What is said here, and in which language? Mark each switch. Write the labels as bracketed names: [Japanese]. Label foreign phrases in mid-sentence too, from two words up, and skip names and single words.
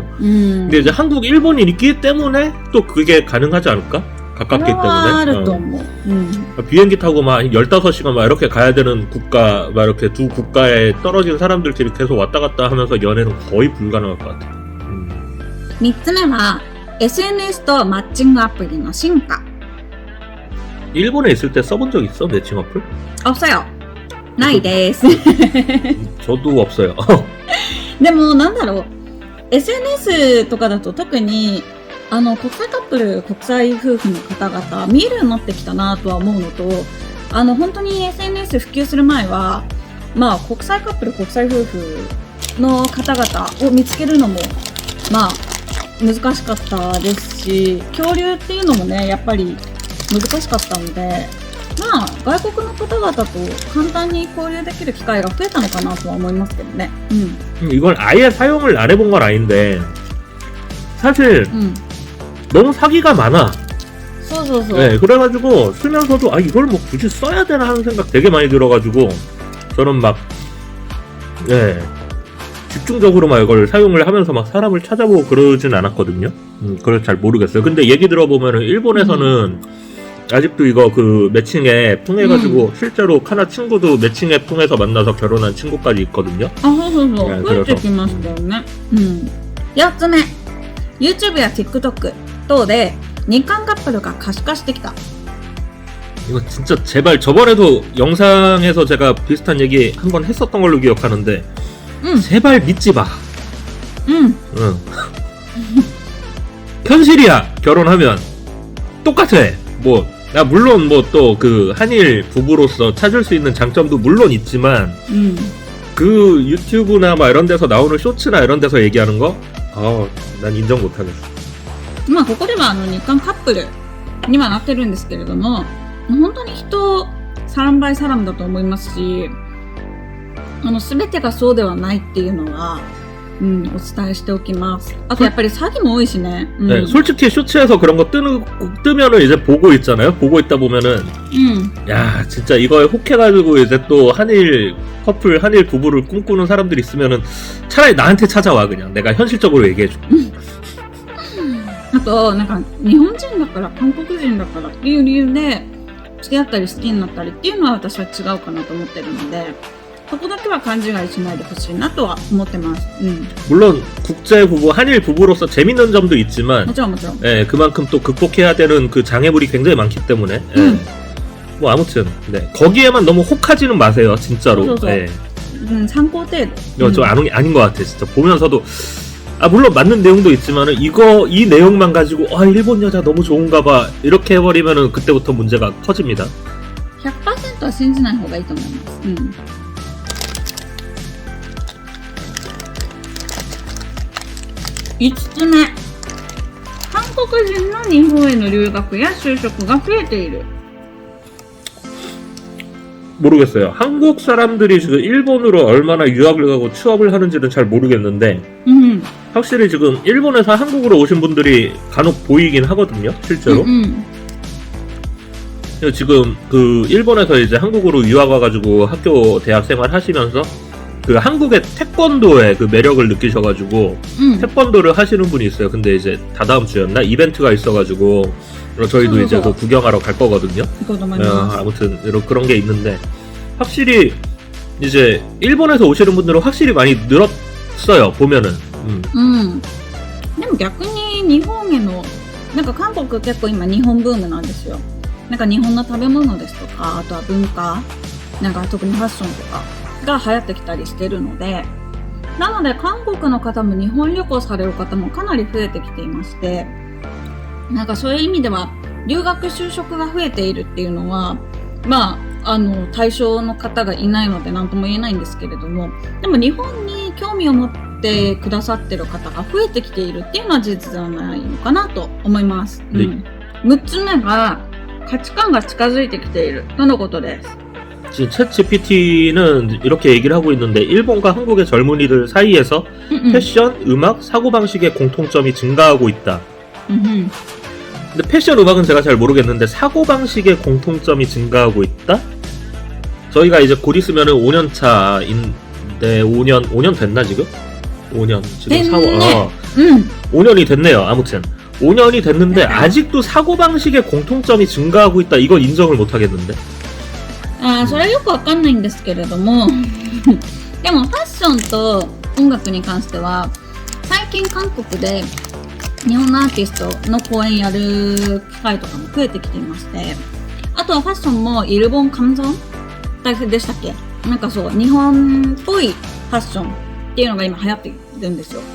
[Korean] 근데 이제 한국, 일본이 있기 때문에 또 그게 가능하지 않을까? 가깝기 때문에. 비행기 타고 막 15시간 막 이렇게 가야 되는 국가, 막 이렇게 두 국가에 떨어진 사람들끼리 계속 왔다 갔다 하면서 연애는 거의 불가능할 것 같아. [Japanese] 3 つ目は SNS とマッチングアプリの進化。 [Korean] 일본에 있을 때 써본 적 있어? 매칭 어플? 없어요. [Japanese] ないです。 [Korean] 저도 없어요. [Japanese] でもなんだろう、 SNS とかだと特に国際カップル、国際夫婦の方々見えるようになってきたなとは思うのと、本当に SNS 普及する前は国際カップル、国際夫婦の方々を見つけるのも難しかったですし、交流っていうのもねやっぱり難しかったので、外国の方々と簡単に交流できる機会が増えたのかなとは思いますけどね。 [Korean] 이걸 아예 사용을 안 해본 건 아닌데 사실 너무 사기가 많아. [Japanese] そうそうそう。 [Korean] 네, 그래가지고 쓰면서도 이걸 뭐 굳이 써야 되나 하는 생각 되게 많이 들어가지고 저는 막 집중적으로 막 이걸 사용을 하면서 막 사람을 찾아보고 그러진 않았거든요. 그걸 잘 모르겠어요. 근데 얘기 들어보면은 일본에서는 아직도 이거 그 매칭 앱 통해가지고 실제로 카나 친구도 매칭 앱 통해서 만나서 결혼한 친구까지 있거든요. [Japanese] そうそうそう。 [Korean] 네, [Japanese] 増えてきましたよね。4つ目、 YouTube や TikTok 等で日韓カップルが可視化してきた。 [Korean] 이거 진짜 제발, 저번에도 영상에서 제가 비슷한 얘기 한번 했었던 걸로 기억하는데 제발 믿지 마. 현실이야. 결혼하면 똑같아. 물론 뭐 또 그 한일 부부로서 찾을 수 있는 장점도 물론 있지만 그 유튜브나 막 이런 데서 나오는 쇼츠나 이런 데서 얘기하는 거 난 인정 못하겠어. [Japanese] まあここでは日韓カップルにはなってるんですけれども、本当に人 [Korean] 사람 바이 사람 [Japanese] だと思いますし、全てがそうではないっていうのは、お伝えしておきます。あとやっぱり詐欺も多いしね。 [Korean] 네, 솔직히 쇼츠에서 그런 거 뜨면은 이제 보고 있잖아요. 보고 있다 보면은, 야, 진짜 이거에 혹해가지고 이제 또 한일 커플, 한일 부부를 꿈꾸는 사람들 있으면은 차라리 나한테 찾아와, 그냥. 내가 현실적으로 얘기해줘. [Japanese] あと、なんか、日本人だから、韓国人だからっていう理由で、付き合ったり好きになったりっていうのは私は違うかなと思ってるので、そこだけは勘違いしないでほしいなとは思ってます。 [Korean] 물론 국제 부부, 한일 부부로서 재밌는 점도 있지만, [Japanese] もちろんもちろん。 [Korean] 예, 그만큼 또 극복해야 되는 그 장애물이 굉장히 많기 때문에, 예. 뭐 아무튼, 네, 거기에만 너무 혹하지는 마세요, 진짜로. 예. [Japanese] 参考程度。 [Korean] 이거 좀 아닌 것 같아, 진짜. 보면서도, 물론 맞는 내용도 있지만은, 이 내용만 가지고, 일본 여자 너무 좋은가 봐. 이렇게 해버리면은 그때부터 문제가 커집니다. [Japanese] 100% は信じない方がいいと思います。5つ目。韓国人の日本への留学や就職が増えている。 [Korean] 모르겠어요. 한국 사람들이 지금 일본으로 얼마나 유학을 가고 취업을 하는지는 잘 모르겠는데, 확실히 지금 일본에서 한국으로 오신 분들이 간혹 보이긴 하거든요, 실제로. 지금 그 일본에서 이제 한국으로 유학 와가지고 학교 대학 생활 하시면서 그 한국의 태권도의 그 매력을 느끼셔가지고 태권도를 하시는 분이 있어요. 근데 이제 다다음 주였나 이벤트가 있어가지고 저희도 이제 그 구경하러 갈 거거든요. 아무튼 그런 게 있는데 확실히 이제 일본에서 오시는 분들은 확실히 많이 늘었어요. 보면은. [Japanese] でも逆に日本へのなんか韓国結構今日本ブームなんですよ。なんか日本の食べ物ですとか、あとは文化、なんか特にファッションとかが流行ってきたりしてるので、なので韓国の方も日本旅行される方もかなり増えてきていまして、なんかそういう意味では留学就職が増えているっていうのは、まあ対象の方がいないので何とも言えないんですけれども、でも日本に興味を持ってくださってる方が増えてきているっていうのは事実ではないのかなと思います。6つ目が価値観が近づいてきているとのことです。 [Korean] 지금 챗GPT는 이렇게 얘기를 하고 있는데 일본과 한국의 젊은이들 사이에서 패션, 음악, 사고방식의 공통점이 증가하고 있다. 근데 패션, 음악은 제가 잘 모르겠는데 사고방식의 공통점이 증가하고 있다? 저희가 이제 곧 있으면은 5년 차인데 5년 됐나 지금? 5년 지금 됐네. 5년이 됐네요. 아무튼 5년이 됐는데 아직도 사고방식의 공통점이 증가하고 있다. 이건 인정을 못 하겠는데. [Japanese] それはよくわかんないんですけれどもでもファッションと音楽に関しては最近韓国で日本のアーティストの公演やる機会とかも増えてきていまして、あとはファッションも [Korean] 일본 감성 [Japanese] でしたっけ、なんかそう日本っぽいファッションっていうのが今流行ってるんですよ。